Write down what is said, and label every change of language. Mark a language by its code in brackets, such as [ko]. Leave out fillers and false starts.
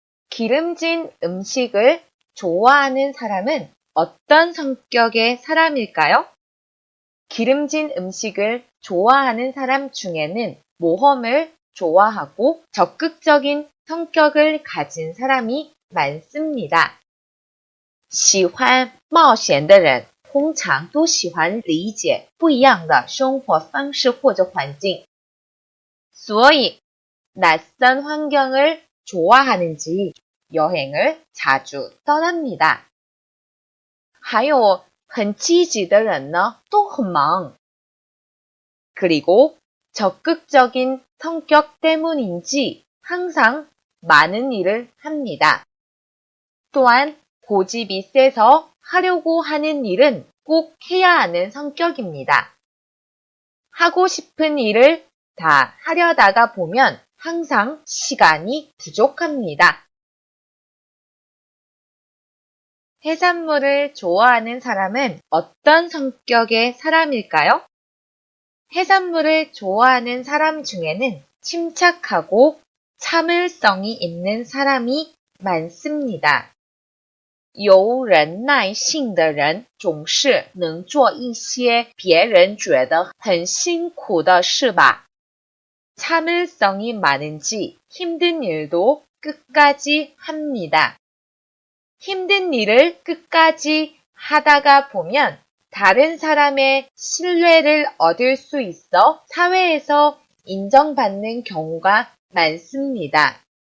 [ko] 기름진 음식을 좋아하는 사람은 어떤 성격의 사람일까요? 기름진 음식을 좋아하는 사람 중에는 모험을 좋아하고 적극적인 성격을 가진 사람이 많습니다. [zh] 喜欢冒险的人通常都喜欢理解不一样的生活方式或者环境。所以 [ko] 낯선 환경을 좋아하는지 여행을 자주 떠납니다. [zh] 还有很积极的人呢都很忙。 [ko] 그리고 적극적인 성격 때문인지 항상 많은 일을 합니다. 또한 고집이 세서 하려고 하는 일은 꼭 해야 하는 성격입니다. 하고 싶은 일을 다 하려다가 보면 항상 시간이 부족합니다. 해산물을 좋아하는 사람은 어떤 성격의 사람일까요? 해산물을 좋아하는 사람 중에는 침착하고 참을성이 있는 사람이 많습니다. [zh] 有忍耐性的人总是能做一些别人觉得很辛苦的事吧. [ko] 참을성이 많은지 힘든 일도 끝까지 합니다. 힘든 일을 끝까지 하다가 보면 다른 사람의 신뢰를 얻을 수 있어 사회에서 인정받는 경우가 많습니다.